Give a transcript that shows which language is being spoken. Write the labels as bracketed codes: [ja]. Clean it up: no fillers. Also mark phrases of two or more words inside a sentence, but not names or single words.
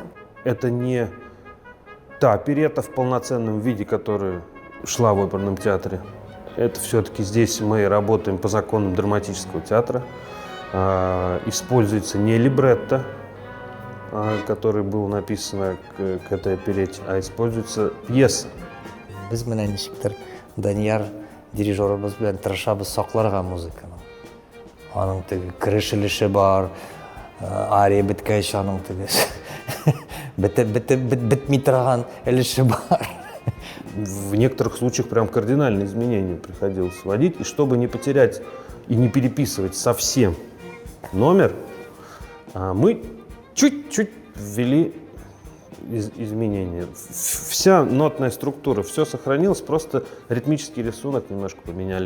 [ru] Это не та оперетта в полноценном виде, которая шла в оперном театре. Это все-таки здесь мы работаем по законам драматического театра. Используется не либретто, который был написан к этой оперете, а используется пьеса. [tt] Біз менен ничектир Данияр дирижерыбыз белән тырышабыз сакларга музыканы. Аның теге керешелеше бар, ария беткәч аның теге бетми торган өлеше бар. [ru] В некоторых случаях прям кардинальные изменения приходилось вводить. И чтобы не потерять и не переписывать совсем номер, мы чуть-чуть ввели изменения. Вся нотная структура, все сохранилось, просто ритмический рисунок немножко поменяли.